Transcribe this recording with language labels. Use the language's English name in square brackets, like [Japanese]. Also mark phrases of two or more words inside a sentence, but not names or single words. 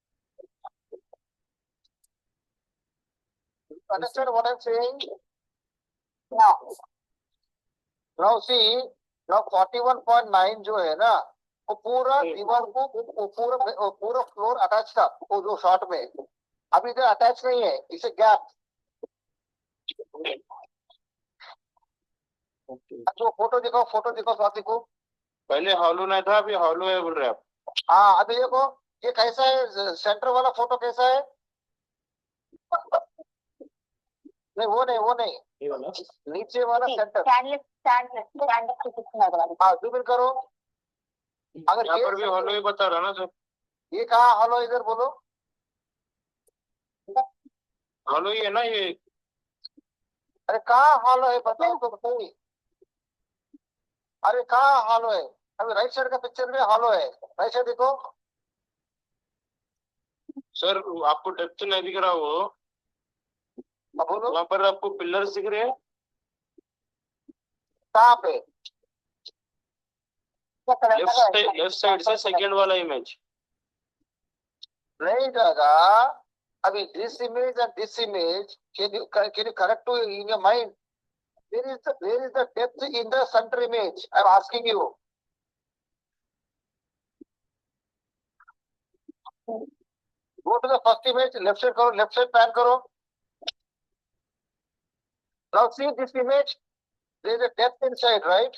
[English] Understand what I'm saying? నో Now see, now [Hindi] 41.9 जो है ना, वो पूरा दीवार को वो पूरा फ्लोर अटैच था वो जो शॉर्ट में। अभी इधर अटैच नहीं है, इसे गैप। जो फोटो दिखाओ स्वाति को। पहले हॉलो नहीं था, अभी हॉलो है बोल रहे आप। हाँ अभी देखो ये कैसा है, सेंटर वाला फोटो कैसा है। नहीं वो नहीं नीचे वाला सेंटर। [Telugu] స్టాండ్ చూపిస్తున్నారు వాళ్ళు [Hindi] हाँ जूम इन करो। अगर यहाँ ये पर भी हॉलो ही बता रहा ना सर। ये कहा हॉलो, इधर बोलो। हॉलो ही है ना ये। अरे कहाँ हॉलो है बताओ तो बताइए। अरे कहाँ हॉलो है, अभी [English] right side [Hindi] का पिक्चर में हॉलो है, [English] right side [Hindi] देखो। सर आपको डेप्थ नहीं दिख रहा वो, अब बोलो वहाँ पर आपको पिलर्स दिख रहे हैं। कहाँ पे। [English] left side [Hindi] से सेकंड वाला इमेज। नहीं दादा, अभी [English] this image and this image can you correct to in your mind. where is the depth in the center image, I'm asking you. Go to the first image, left side करो, left side pan करो। Now see this image, there is a depth inside, right?